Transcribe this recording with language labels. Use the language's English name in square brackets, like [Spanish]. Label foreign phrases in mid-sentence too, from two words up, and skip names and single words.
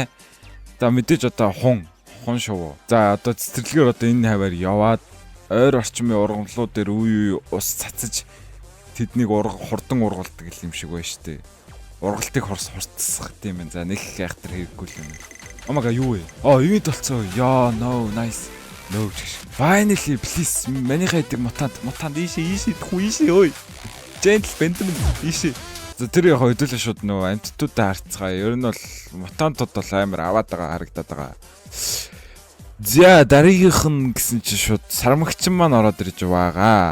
[Mongolian] За мэдээж одоо хун шувуу. За одоо цэцэрлэгээр одоо энэ хаваар яваад ойр орчмын ургамлууд дээр үе ус цацаж тэднийг хурдан ургалдаг юм шиг байна штэ. Ургалтыг хурцсах тийм юм. За нэг хайхтар хэрэггүй юм. [English] Oh my god [Mongolian] юу вэ? Ивент болцоо. Яа [English] no nice. [Mongolian] No. [English] Finally please [Mongolian] миний хайдаг мутант ийшээ ой. Gentle Benjamin ийшээ. За тэр яг хөдөлөө шууд нөө амттуудаа харцгаа. Ер нь бол мутантууд бол амар аваад байгаа харагдаад байгаа. За дараагийнх нь гэсэн чинь шууд сармагчин маань ороод ирж байгаа.